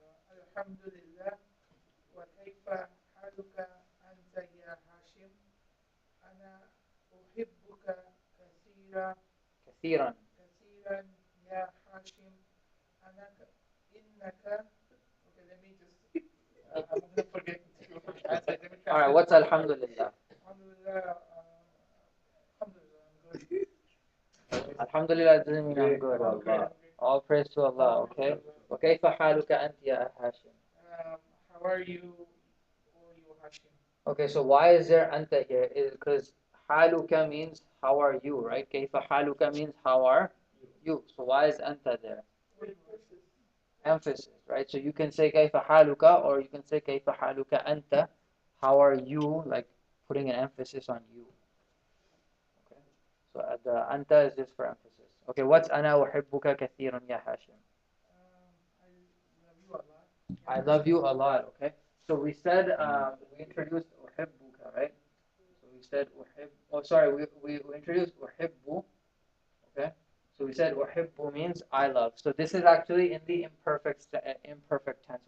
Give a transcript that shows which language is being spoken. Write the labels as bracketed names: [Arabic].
[Arabic] الحمد لله وكيف حالك أنت يا هاشم أنا أحبك كثيرا كثيرا. كثيرا يا هاشم أنا إنك [English] okay let me just I'm gonna forget to translate. Let me All right, translate. what's Alhamdulillah? Alhamdulillah, Alhamdulillah, I'm good. Alhamdulillah doesn't mean I'm good. I'm great. All praise to Allah, okay? [Arabic] وكيف حالك أنت يا هاشم? [English] How are you, or you Hashim? Okay, so why is there anta here? Is because haluka means how are you, right? [Arabic] كيف حالك [English] means how are you. So why is anta there? Emphasis, right? So you can say [Arabic] كيف حالك [English] or you can say [Arabic] كيف حالك أنت. [English] How are you? Like putting an emphasis on you. Okay. So the anta is just for emphasis. Okay, what's [Arabic] أنا أحبك كثيرا يا هاشم? [English] I love you a lot. I love you a lot. Okay. So we said we introduced أحبك, right? So we said أحب. Oh, sorry. We introduced أحب. Okay. So we said uhibbu means I love. So this is actually in the imperfect tense.